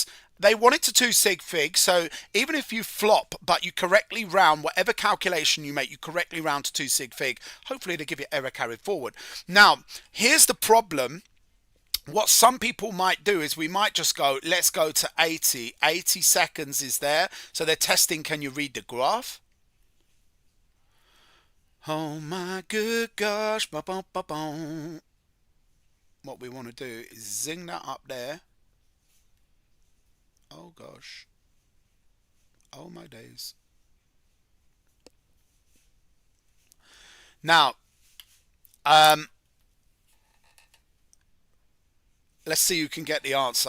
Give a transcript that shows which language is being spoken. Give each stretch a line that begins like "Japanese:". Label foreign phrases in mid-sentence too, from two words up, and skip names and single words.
English: They want it to 2 sig fig, so even if you flop, but you correctly round, whatever calculation you make, you correctly round to 2 sig fig, hopefully to give you error carried forward. Now, here's the problem. What some people might do is we might just go, let's go to 80. 80 seconds is there. So they're testing, can you read the graph? Oh my good gosh. Ba-bum-ba-bum. What we want to do is zing that up there. Oh gosh. Oh my days. Now, let's see who can get the answer.